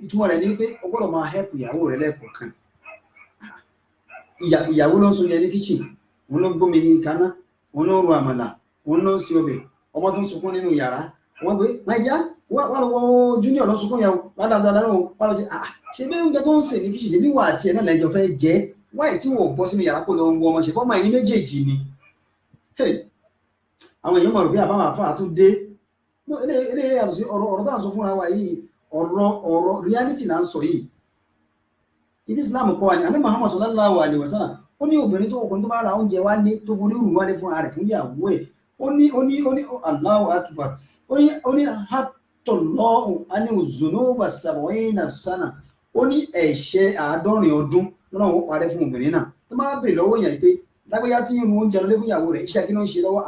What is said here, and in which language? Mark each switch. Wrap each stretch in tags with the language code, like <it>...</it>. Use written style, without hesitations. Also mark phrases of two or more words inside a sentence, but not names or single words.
<yo>Ìtumọ̀ rẹ̀ ní wípé o gbọ́dọ̀ máa help ìyàwó rẹ̀ lẹ́ẹ̀kọ̀ọ̀kan. Ìyàwó ló ń sún yẹn ní kitchen, òun ló gbómi kaná, òun ló ń ro àmàlà, òun ló ń ṣe ọbẹ̀, ọmọ tó ń sunkún nínú yàrá, wọ́n gbé máìjá wà lọ́wọ́ junior lọ sunkún yàwó wà dáadáa lọ́wọ́ wà lọ́jọ́ ṣe bí oúnjẹ tó ń sè ní kitchen ṣe bí wà àti ẹ̀ náà lẹ́jọ́ fẹ́ jẹ́ wáyé tí wọ́n bọ́ sínú yàrá kó lọ ń wọ ọmọ ṣe bọ́ máa yín méjèèjì ni. Àwọn èèyàn mọ̀ rò bí àbáwọn àfáà tó dé ilé àtúnṣe ọ̀rọ̀ tó à ń sọ fúnra wa yìí, ọ̀rọ̀ reality là ń sọ yìí. Ìdí Islam kọ́ wa ní Ànábì Muhammad</yo> <ar>صلى الله عليه وسلم,</ar> <yo>ó ní ọkùnrin tó bá ra oúnjẹ wálé tó forí rù wálé fúnra rẹ̀ fún ìyàwó ẹ̀, ó ní</yo> <ar>الله أكبر,</ar> <yo>ó ní</yo> <ar>حط الله عنه ذنوب 70 سنة,</ar> <yo>ó ní ẹ̀ṣẹ̀ 70 ọdún lọ́nà ó parẹ́ fún obìnrin náà. Tó máa bèèrè lọ́wọ́ yẹn pé lágbájá tí ń ru oúnjẹ lọlé fún ìyàwó rẹ̀, iṣẹ́ kí ló ń ṣe lọ́wọ́?</yo>